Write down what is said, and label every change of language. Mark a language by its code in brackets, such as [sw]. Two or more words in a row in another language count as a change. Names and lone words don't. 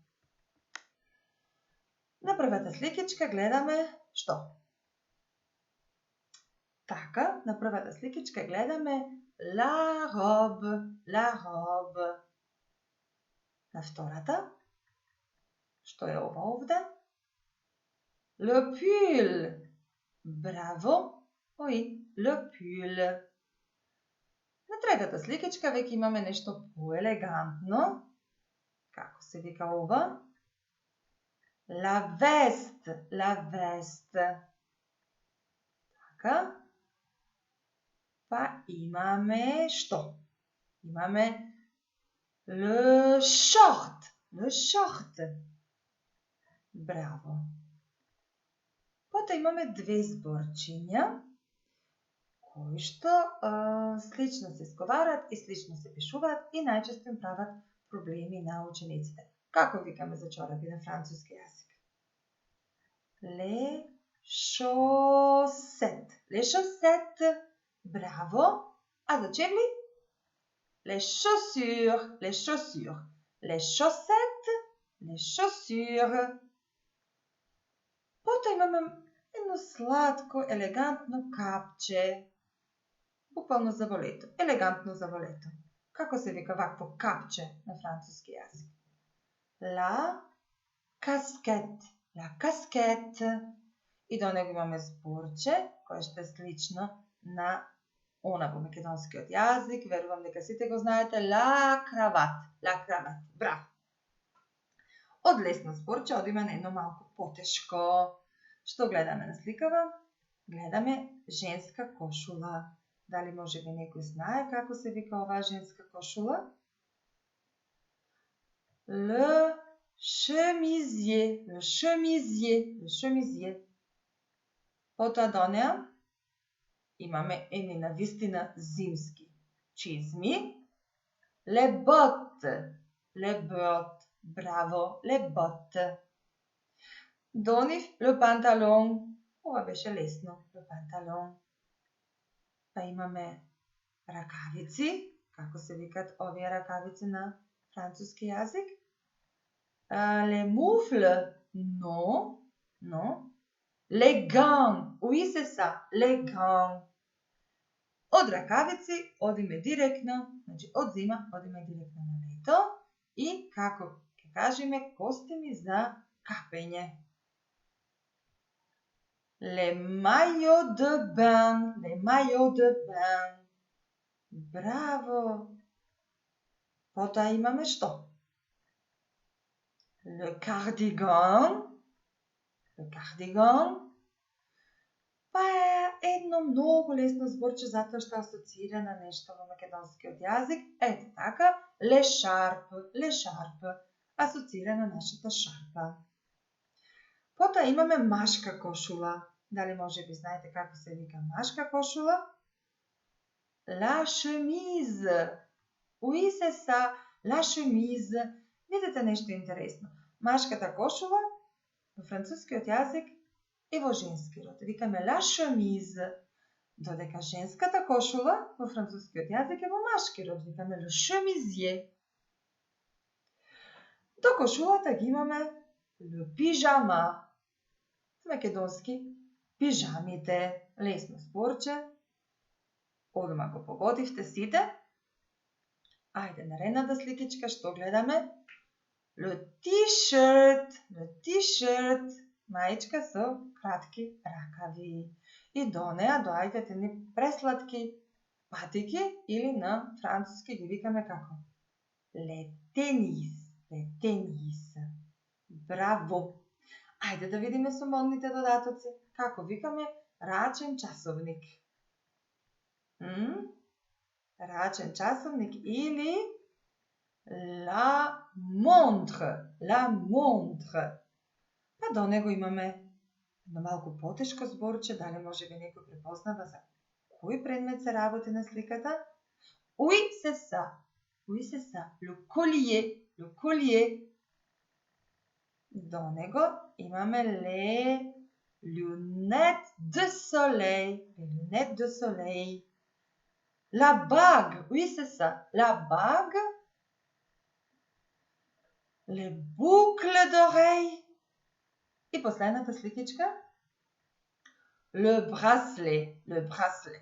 [mk] На првата сликичка гледаме што? Така, на првата сликичка гледаме [fr] la robe. [mk] На втората, што е ова овде? [fr] Le pull. Браво, le pull. [mk] На третата сликичка веќе имаме нешто поелегантно. Како се вика ова? [fr] La veste. [mk] Така. Па имаме што? Имаме [fr] le short. [mk] Браво. Потоа имаме две зборчиња кои што слично се изговарат и слично се пишуваат и најчесто им прават проблеми на учениците. Како викаме за чорапи на француски јазик? [fr] Les chaussettes. [mk] Браво. А за чевли? [fr] Les chaussures. Les chaussures. [mk] Потоа имаме едно сладко, елегантно капче. Буквално за волето. Елегантно за волето. Како се вика вакво капче на француски јазик? [fr] La casquette. [mk] И до него имаме зборче, кое што е слично на она во македонскиот јазик. Верувам дека сите го знаете. [fr] La cravate. [mk] Браво. Од лесно зборче одиме на едно малку потешко. Што гледаме на сликава? Гледаме женска кошула. Дали може би некој знае како се вика оваа женска кошула? [fr] Le chemisier. [mk] Потоа до неа имаме едни навистина зимски чизми. [fr] Les bottes. Браво, les bottes. [mk] До нив [fr] le pantalon. [mk] Ова беше лесно, [fr] le pantalon. [mk] Па имаме ракавици. Како се викат овие ракавици на француски јазик? [fr] Les moufles. Non. Les gants. Oui, c'est ça, les gants. [mk] Од ракавици одиме директно, значи од зима одиме директно на лето и како ќе кажеме костими за капење. [fr] Les maillots de bain. [mk] Браво. Потоа имаме што? [fr] Le cardigan. [mk] Па е едно многу лесно зборче затоа што асоцира на нешто во македонскиот јазик. Ето така, l'écharpe. Асоцира на нашата шарпа. Потоа имаме машка кошула. Дали може би знаете како се вика машка кошула? [fr] La chemise. Oui, c'est ça, la chemise. [mk] Видете нешто интересно. Машката кошула во францускиот јазик и во женски род викаме [fr] la chemise, [mk] додека женската кошула во францускиот јазик е во машки род викаме [fr] le chemisier. [mk] До кошулата ги имаме [fr] le pyjama. [mk] Македонски пижамите, лесно зборче. Одма го погодивте сите. Ајде, наредната сликичка што гледаме? [fr] Le t-shirt, [mk] маичка со кратки ракави. И до неа доаѓаат едни пресладки патики или на француски ги викаме како? [fr] Le tennis. [mk] Браво! Ајде да видиме со модните додатоци. Како викаме рачен часовник? Рачен часовник или [fr] la montre. [mk] Па до него имаме едно малку потешко зборче, дали може би некој препознава за кој предмет се работи на сликата? [fr] Oui, c'est ça. Le collier. [mk] До него имаме [fr] les lunettes de soleil. La bague, oui c'est ça, la bague. Les boucles d'oreilles. [mk] И последната сликичка. [fr] Le bracelet.